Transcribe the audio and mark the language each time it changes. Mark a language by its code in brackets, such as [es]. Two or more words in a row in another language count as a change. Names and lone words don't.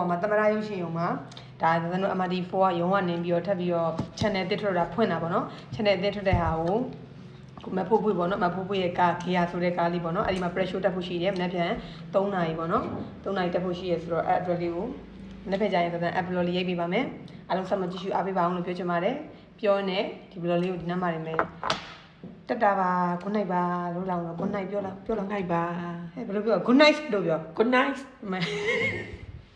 [my] မှာတမရရုပ်ရှင်ရုံမှာဒါဆိုတော့ MD4 ကရုံကနေပြီးတော့ထပ်ပြီးတော့ channel တစ်ထွက်တာဖွင့်တာပေါ့နော် channel တစ်ထွက်တဲ့ဟာကိုမဖို့ပွေပေါ့နော်မဖို့ပွေရဲ့ကာခေယာဆိုတဲ့ကားလေးပေါ့နော်အဲ့ဒီမှာ pressure တက်ဖို့ရှိတယ်မနေ့ပြန်3နာရီပေါ့နော်3နာရီတက်ဖို့ရှိရဆိုတော့အဲ့ address လေးကိုမနေ့ပြန်ကြရင်ဆိုတော့ app လေးရိုက်ပေးပါမယ်အားလုံးဆက်မကြည့်ရှုအားပေးပါအောင်လို့ပြောချင်ပါတယ်ပြောနေဒီ blog လေးကိုဒီနံပါတ်နဲ့တက်တာပါ [en] good night [my] ပါလို့လောင်းတော့ [en] good night [my] ပြောလား [en] good night [my] ပါဟဲ့ဘယ်လိုပြော [en] good night [my] လို့ပြော [en] good night